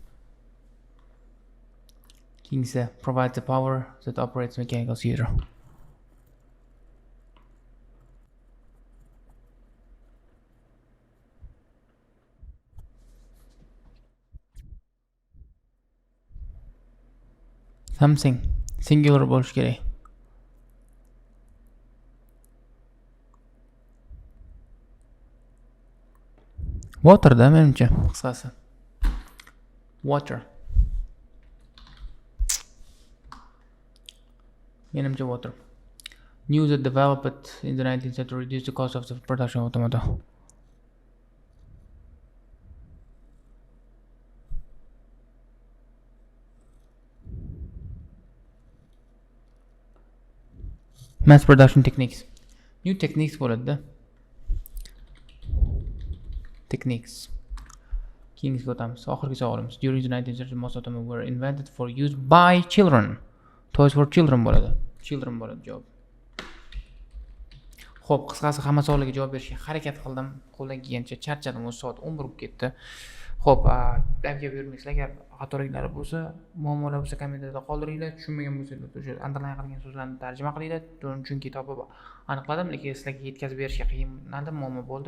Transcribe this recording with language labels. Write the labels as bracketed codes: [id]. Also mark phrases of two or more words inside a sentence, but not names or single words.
[en] Kingsa provides the power that operates mechanical theater. Something singular [uz] bo'lishi kerak. Water da menimcha qisqasi. Water. Menimcha water. [en] News that developed in the 19th century to reduce the cost of the production of automata. Mass production techniques. New techniques [uz] bo'ladi-da. Techniques. Keyingiga o'tamiz. Oxirgi savolimiz. [en] During the 19th century, most automobiles were invented for use by children. Toys for children [uz] bo'ladi. Children bo'ladi javob. Xo'p, qisqasi hamma savollarga javob berishga harakat qildim. Qo'ldan kelgancha charchadim. O'z soat 11 bo'lib ketdi. Xo'p, aybga buyurmaysizlar. Agar xatoliklari bo'lsa, muammolar bo'lsa kommentariyada qoldiringlar. Tushunmagan bo'lsangiz o'sha underline qilgan so'zlarni tarjima qilinglar. Chunki topib aniqladim, lekin sizlarga yetkazib berishga qiynaldim, muammo bo'ldi.